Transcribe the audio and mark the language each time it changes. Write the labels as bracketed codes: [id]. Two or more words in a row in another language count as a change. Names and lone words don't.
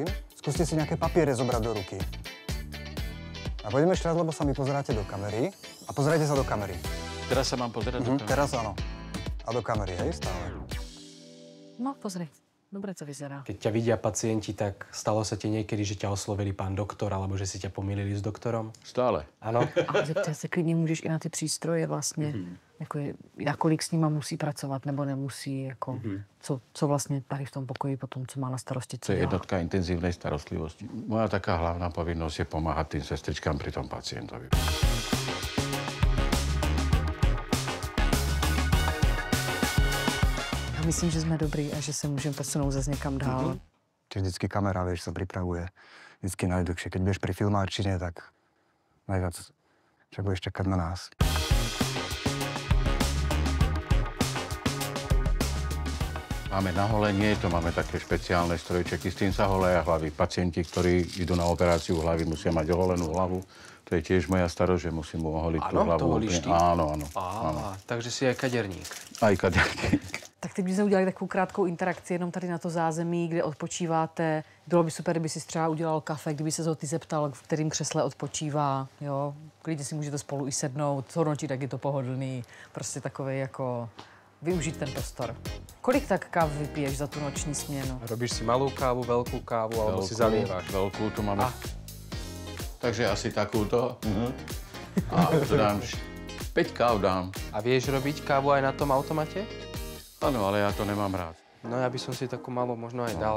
[sk] Skúste si nejaké papiere zobrať do ruky. A poďme ešte raz, lebo sa mi pozeráte do kamery. A pozerajte sa do kamery. Teraz sa mám pozerať do kamery. Teraz áno. A do kamery, hej, stále. No, pozri. Dobre to vyzerá. Keď ťa vidia pacienti, tak stalo sa ti niekedy, že ťa oslovili pán doktor, alebo že si ťa pomýlili s doktorom? Stále. Áno? [cs] A zeptat se klidně můžeš i na ty přístroje vlastně. Jako nakolik s nima musí pracovat, nebo nemusí, jako co vlastně tady v tom pokoji potom, co má na starosti, [sk] To [cs] co [sk] je [cs] dělá. [sk] jednotka intenzívnej starostlivosti. Moja taká hlavná povinnosť je pomáhať tým sestričkám pri tom pacientovi. [cs] Já myslím, že jsme dobrý a že se můžeme posunout zase někam dál. [sk] Čiže vždycky kamera, vieš, sa pripravuje. Vždycky najdlhšie. Keď budeš pri filmárčine, tak najviac však budeš čakať na nás. Máme na holenie, to máme také špeciálne strojčeky, s tým sa holeja hlavy. Pacienti, ktorí idú na operáciu hlavy, musia mať oholenú hlavu. To je tiež moja starosť, že musím oholiť tú hlavu. to holíš ty? Áno. Takže si aj kaderník. Aj kaderník. [cs] Tak teď bychom udělali takovou krátkou interakci jenom tady na to zázemí, kde odpočíváte. Bylo by super, kdyby si třeba udělal kafe, kdyby se ho ty zeptal, v kterém křesle odpočívá. Jo? Klidně si můžete spolu i sednout, co nočí, tak je to pohodlný. Prostě takový jako využít ten prostor. Kolik tak káv vypiješ za tu noční směnu? [sk] Robíš si malú kávu, veľkú kávu, alebo si zalievaš? Veľkú tu máme. Takže asi takúto. A to dám 5 káv dám. A vieš robiť kávu aj na tom automate? Áno, ale ja to nemám rád. No ja by som si takú malú možno aj dal.